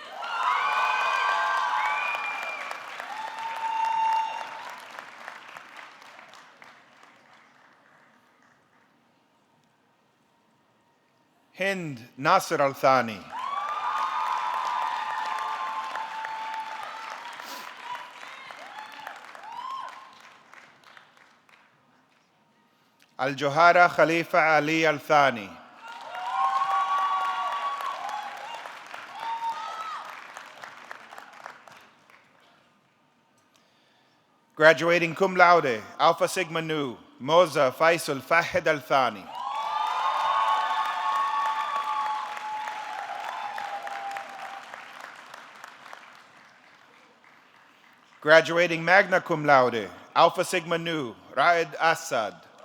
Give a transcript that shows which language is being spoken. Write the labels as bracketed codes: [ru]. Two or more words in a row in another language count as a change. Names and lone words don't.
[en] Hind Nasir Al Thani. Al Johara Khalifa Ali Al Thani. Graduating [la] cum laude, [en] Alpha Sigma Nu, Moza Faisal Fahid Al Thani. Graduating [la] magna cum laude, [en] Alpha Sigma Nu, Raed Assad.